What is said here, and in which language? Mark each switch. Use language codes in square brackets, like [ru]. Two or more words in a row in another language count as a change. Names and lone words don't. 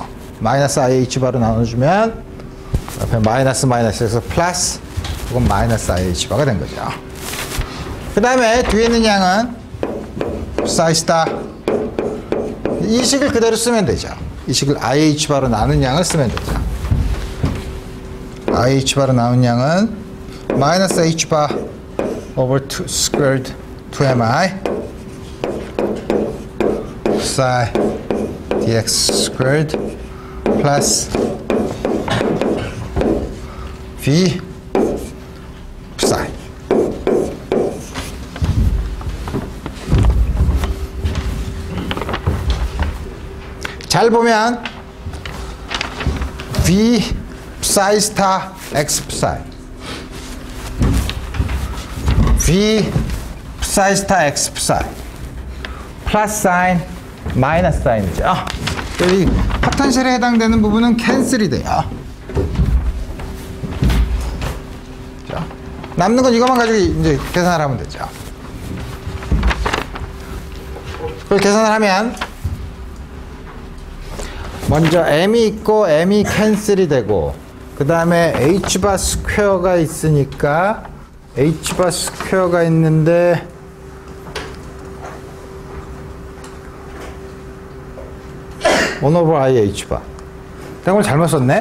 [ko] 마이너스 IH 바로 나눠주면 옆에 마이너스 마이너스에서 플러스 이건 마이너스 IH 바가 된 거죠. 그 다음에 뒤에 있는 양은 psi 스타 이 식을 그대로 쓰면 되죠. 이 식을 IH 바로 나눈 양을 쓰면 되죠. IH 바로 나눈 양은 마이너스 H 바 [en] over 2 squared 2mi psi dx squared plus V psi. [ko] 잘 보면 V psi 스타 X psi V psi 스타 X psi 플러스 사인 마이너스 사인이죠. 여기 포텐셜에 해당되는 부분은 캔슬이 돼요. 자, 남는 건 이것만 가지고 이제 계산을 하면 되죠. 그걸 계산을 하면 먼저 m이 있고 m이 캔슬이 되고 그 다음에 h바 스퀘어가 있으니까 h바 스퀘어가 있는데 [en] one over [ko] i h바 이걸 잘못 썼네.